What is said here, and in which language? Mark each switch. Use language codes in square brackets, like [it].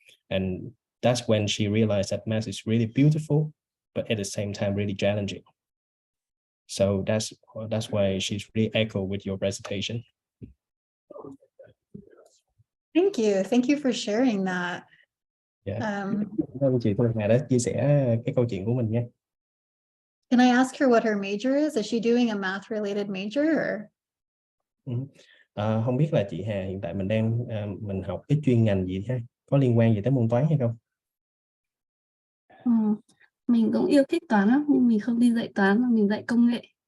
[en] And that's when she realized that math is really beautiful, but at the same time really challenging. So that's why she's really echo with your presentation. Thank you for sharing that. Yeah. [vi] Cảm ơn chị Thu Hà đã chia sẻ cái câu chuyện của mình nha. [en] Can I ask her what her major is? Is she doing a math related major or? [vi] Không biết là chị Hà hiện tại mình học cái chuyên ngành gì ha? Có liên quan gì tới môn toán hay không? Mình cũng yêu thích toán lắm, nhưng mình không đi dạy toán mà mình dạy công nghệ.